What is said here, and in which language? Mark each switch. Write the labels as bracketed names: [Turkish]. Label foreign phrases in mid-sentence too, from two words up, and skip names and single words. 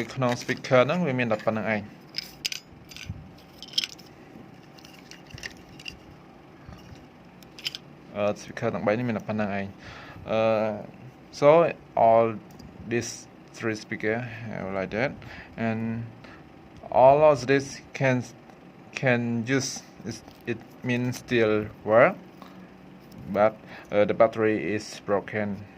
[Khmer] ក្នុង speaker ហ្នឹងវាមានតែប៉ុណ្្នឹងឯង speaker ទាំង3នេះមានតែប៉ុណ្្នឹងឯង [English] so all these three speaker like that and all of this can use it means still work but the battery is broken.